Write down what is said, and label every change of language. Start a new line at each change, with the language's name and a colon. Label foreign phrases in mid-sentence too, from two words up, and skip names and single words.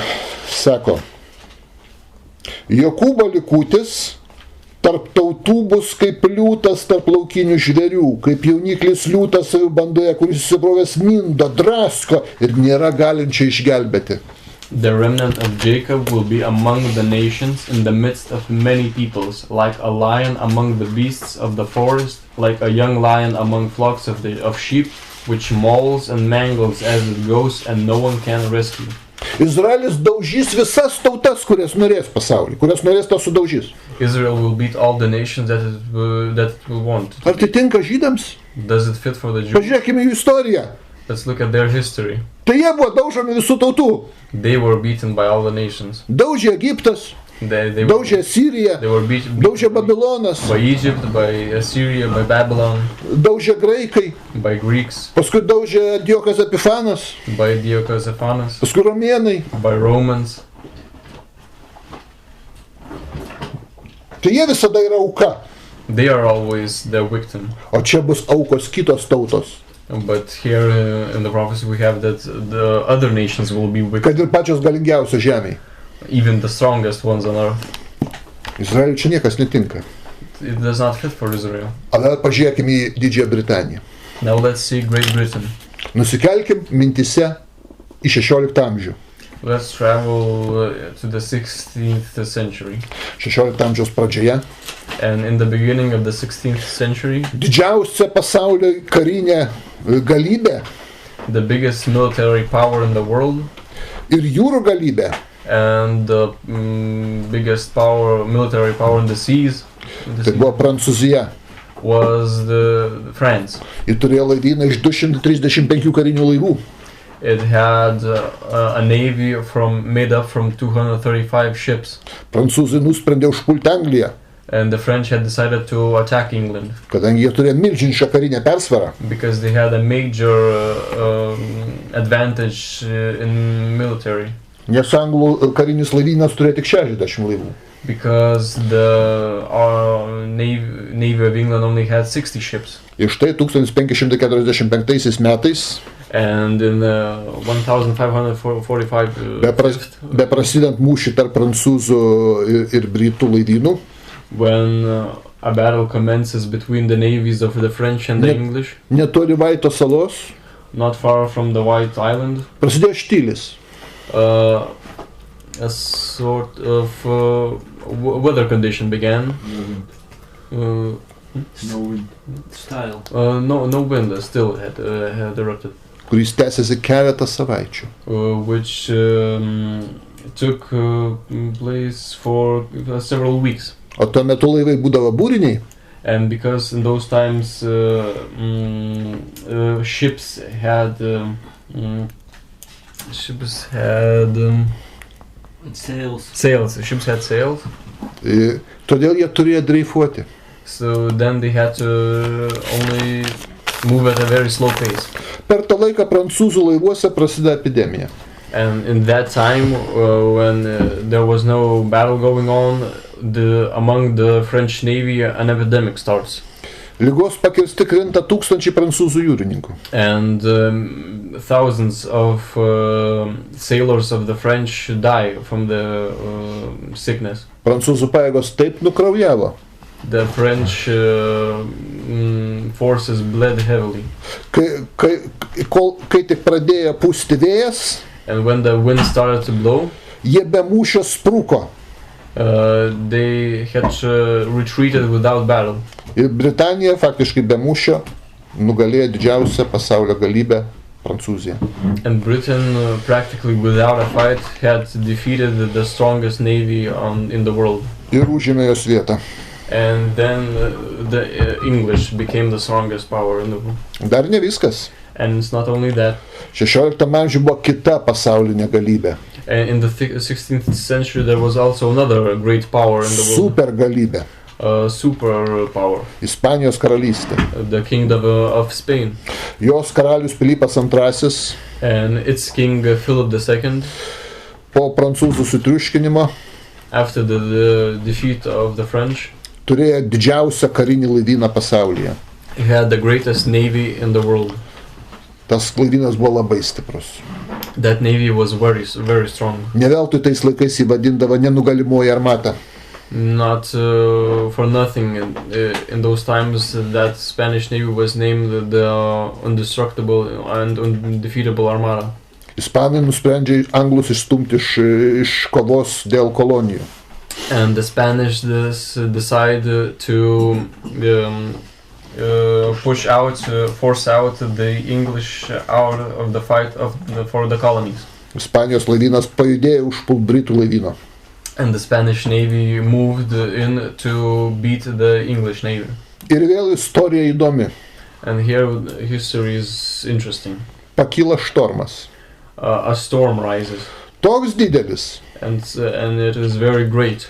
Lithuanian: Sako, Jokūbo likutis tarp tautų bus kaip liūtas tarp laukinių žvėrių, kaip jauniklis liūtas avių bandoje, kuris susibrovęs mindo, drasko ir nėra galinčio išgelbėti.
English: The remnant of Jacob will be among the nations in the midst of many peoples, like a lion among the beasts of the forest, like a young lion among flocks of sheep, which mauls and mangles as it goes, and no one can rescue.
Lithuanian: Izraelis daužys visas tautas, kurias norės pasaulį, kurias norės tą sudaužys.
English: Israel will beat all the nations that it will want.
Lithuanian: Ar tai tinka žydams?
English: Does it fit for the Jews?
Lithuanian: Pažiūrėkime jų istoriją.
English: Let's look at their history.
Lithuanian: Tai jie buvo daužomi visų tautų.
English: They were beaten by all the nations.
Lithuanian: Daužė Egiptas, daužė Sirija, daužė Babilonas,
English: by Egypt, by Assyria, by Babylon,
Lithuanian: daužė graikai,
English: by Greeks,
Lithuanian: paskui daužė Antiochas Epifanas,
English: by Antiochus Epiphanes,
Lithuanian: paskui romėnai,
English: by Romans.
Lithuanian: Tai jie visada yra auka.
English: They are always the victim.
Lithuanian: O čia bus aukos kitos tautos.
English: But here in the prophecy we have that the other nations will be victims.
Lithuanian: Kad ir pačios galingiausios žemėje.
English: Even the strongest ones on earth.
Lithuanian: Izraeliui čia niekas netinka.
English: It does not fit for Israel.
Lithuanian: Dabar pažiūrėkime į Didžiąją Britaniją.
English: Now let's see Great Britain.
Lithuanian: Nusikelkim mintise į 16 amžių.
English: Let's travel to the 16th century.
Lithuanian: 16 amžiaus pradžioje.
English: And in the beginning of the 16th century,
Lithuanian: didžiausia pasaulio karinė galybė
English: the biggest military power in the world
Lithuanian: ir jūrų galybė
English: and the biggest military power in the seas,
Lithuanian: tai buvo Prancūzija.
English: was the France.
Lithuanian: Ji turėjo laivyną iš 235 karinių laivų.
English: It had a navy made up from 235 ships.
Lithuanian: Prancūzai nusprendė užpulti Angliją,
English: And the French had decided to attack England
Lithuanian: kadangi jie turėjo milžinišką karinę persvarą.
English: because they had a major advantage in military.
Lithuanian: Nes anglų karinis laivynas turėjo tik 60 laivų.
English: Because the Navy of England only had 60 ships.
Lithuanian: Ir štai 1545 metais,
English: And in 1545
Lithuanian: beprasidant mūšį tarp prancūzų ir britų laivynų,
English: when a battle commences between the navies of the French and the English,
Lithuanian: netoli Vaito salos,
English: not far from the White Island,
Lithuanian: prasidėjo štilis.
English: a sort of weather condition began. No wind. Style. No wind still had erupted,
Lithuanian: Kuris tęsiasi keletą savaičių.
English: which took place for several weeks.
Lithuanian: O tuo metu laivai būdavo būriniai,
English: And because in those times ships had Sails. sails. Ships had sails,
Lithuanian: todėl jie turėjo dreifuoti.
English: so then they had to only move at a very slow pace.
Lithuanian: Per tą laiką prancūzų laivuose prasideda epidemija.
English: And in that time, when there was no battle going on, among the French Navy, an epidemic starts.
Lithuanian: Ligos pakirsti krinta tūkstančiai prancūzų jūrininkų.
English: And thousands of sailors of the French die from the sickness.
Lithuanian: Prancūzų pajėgos taip nukraujavo,
English: The French forces bled heavily.
Lithuanian: kai tik pradėjo pūsti vėjas,
English: And when the wind started to blow,
Lithuanian: jie be mūšio sprūko.
English: they had retreated without battle.
Lithuanian: Ir Britanija faktiškai be mūšio nugalėjo didžiausią pasaulio galybę Prancūziją.
English: And Britain, practically without a fight, had defeated the strongest navy in the world.
Lithuanian: Ir užėmė jos vietą.
English: And then the English became the strongest power in the world.
Lithuanian: Dar ne viskas.
English: And it's not only that.
Lithuanian: 16 amžiuje buvo kita pasaulinė galybė.
English: And in the 16th century, there was also another great power in the world.
Lithuanian: Super galybė.
English: Super power.
Lithuanian: Ispanijos karalystė.
English: The kingdom of Spain.
Lithuanian: Jos karalius Pilypas II
English: And its king Philip II,
Lithuanian: po prancūzų sutriuškinimo
English: after the defeat of the French,
Lithuanian: turėjo didžiausią karinį laivyną pasaulyje.
English: he had the greatest navy in the world.
Lithuanian: Tas laivynas buvo labai stiprus.
English: That navy was very, very strong.
Lithuanian: Ne veltui tais laikais jį vadindavo nenugalimoji armata.
English: Not for nothing. In those times, that Spanish navy was named the indestructible and undefeatable armada.
Lithuanian: Ispanai nusprendžia anglus išstumti iš kovos dėl kolonijų.
English: And the Spanish decide to force out the English out of the fight for the colonies.
Lithuanian: Ispanijos laivynas pajudėjo užpult britų laivyno.
English: And the Spanish navy moved in to beat the English navy.
Lithuanian: Ir vėl istorija įdomi.
English: And here history is interesting.
Lithuanian: Pakyla štormas.
English: A storm rises.
Lithuanian: Toks didelis,
English: And it is very great